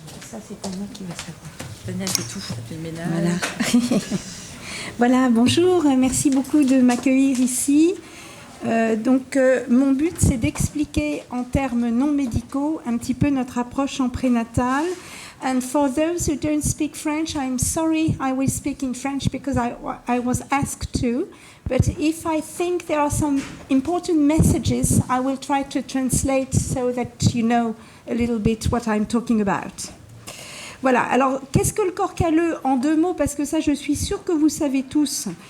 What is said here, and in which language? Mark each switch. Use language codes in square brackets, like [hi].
[fr] Ça, c'est Tania qui va savoir. Tania, c'est tout, ça fait le ménage. Voilà. Voilà, bonjour, merci beaucoup de m'accueillir ici. Mon but, c'est d'expliquer en termes non médicaux un petit peu notre approche en prénatal. [en] And for those who don't speak French, I'm sorry I will speak in French because I was asked to. But if I think there are some important messages, I will try to translate so that you know a little bit what I'm talking about. [fr] Voilà, alors qu'est-ce que le corps calleux en 2 mots? Parce que ça, je suis sûre que vous savez tous.